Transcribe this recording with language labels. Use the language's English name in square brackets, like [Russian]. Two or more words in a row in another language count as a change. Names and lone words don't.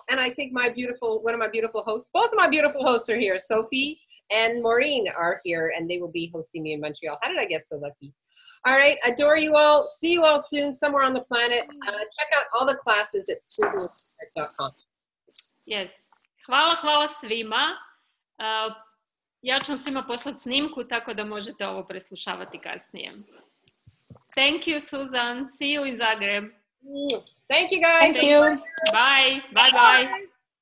[English] And I think one of my beautiful hosts, both of my beautiful hosts are here. Sophie and Maureen are here, and they will be hosting me in Montreal. How did I get so lucky? All right, adore you all. See you all soon, somewhere on the planet. Check out all the classes at susanlazar.com. Yes. [Croatian] Hvala svima. Ja ću vam svima poslati snimku, tako da možete ovo preslušavati kasnije. [English] Thank you, Susan. See you in Zagreb. Thank you guys. Thank you. Bye. Bye. Bye.